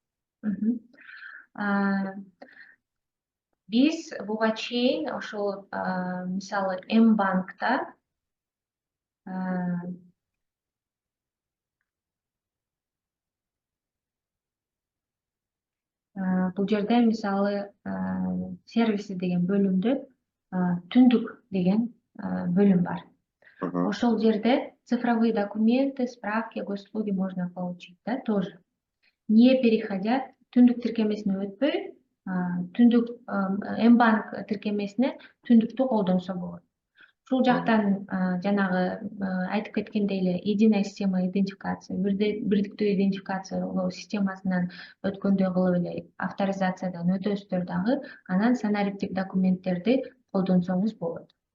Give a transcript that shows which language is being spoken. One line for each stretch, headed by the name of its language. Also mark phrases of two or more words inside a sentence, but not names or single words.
Kyrgyz: Биз буга чейин ошол мисалы М-банкта бул жерде мисалы сервиси деген бөлүмдө түндүк деген бөлүм бар. Ошол жерде
Russian: цифровые документы, справки, госуслуги можно получить, да, тоже. Не переходя
Kyrgyz: түндүк тиркемесине өтпөй, түндүк М-банк тиркемесине түндүктү колдонсо болот. Ушул жактан жанагы айтып кеткендей эле
Russian: единая система идентификации,
Kyrgyz: бирдиктүү идентификациялоо системасынан өткөндөй кылып эле авторизациядан өтөсүздөр дагы, анан санариптик документтерди колдонсоңуз болот.